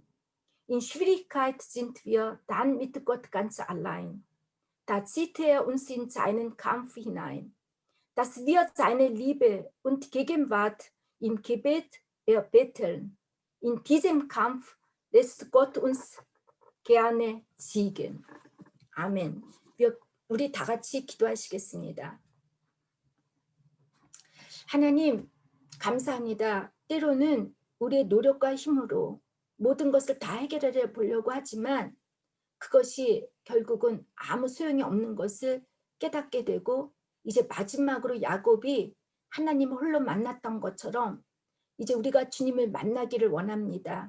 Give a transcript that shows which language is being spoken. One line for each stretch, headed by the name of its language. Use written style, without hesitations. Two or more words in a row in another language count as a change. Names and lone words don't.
German: In Schwierigkeit sind wir dann mit Gott ganz allein. Da zieht er uns in seinen Kampf hinein, dass wir seine Liebe und Gegenwart im Gebet erbetteln. In diesem Kampf lässt Gott uns gerne siegen.
Korean: 아멘. 우리 다 같이 기도하시겠습니다. 하나님, 감사합니다. 때로는 우리의 노력과 힘으로 모든 것을 다 해결해 보려고 하지만 그것이 결국은 아무 소용이 없는 것을 깨닫게 되고, 이제 마지막으로 야곱이 하나님을 홀로 만났던 것처럼 이제 우리가 주님을 만나기를 원합니다.